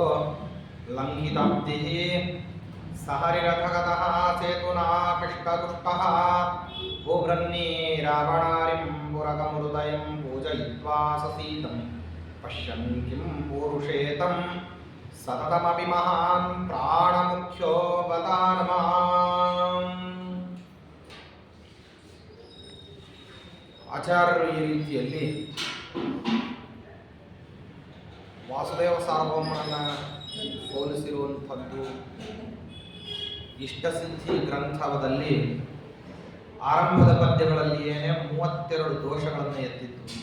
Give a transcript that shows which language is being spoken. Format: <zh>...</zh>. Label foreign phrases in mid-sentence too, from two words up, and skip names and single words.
<sa>लङ्घिताब्धिः सहरिरथगतः सेतुनापिष्टदुष्टः भूभ्रन्नी रावणारिं पुरगमृदयं पूजयित्वा ससीतं पश्यन् किं पूरुषेतं सततमपि महान् प्राणमुख्यो बतान्माम्</sa> <kn>ಆಚಾರ್ಯರು ಈ ರೀತಿಯಲ್ಲಿ ವಾಸುದೇವ ಸಾರ್ವಭೌಮನನ್ನು ಹೋಲಿಸಿರುವಂಥದ್ದು ಇಷ್ಟಸಿದ್ಧಿ ಗ್ರಂಥದಲ್ಲಿ ಆರಂಭದ ಪದ್ಯಗಳಲ್ಲಿಯೇ 32 ದೋಷಗಳನ್ನು ಎತ್ತಿತ್ತು.</kn>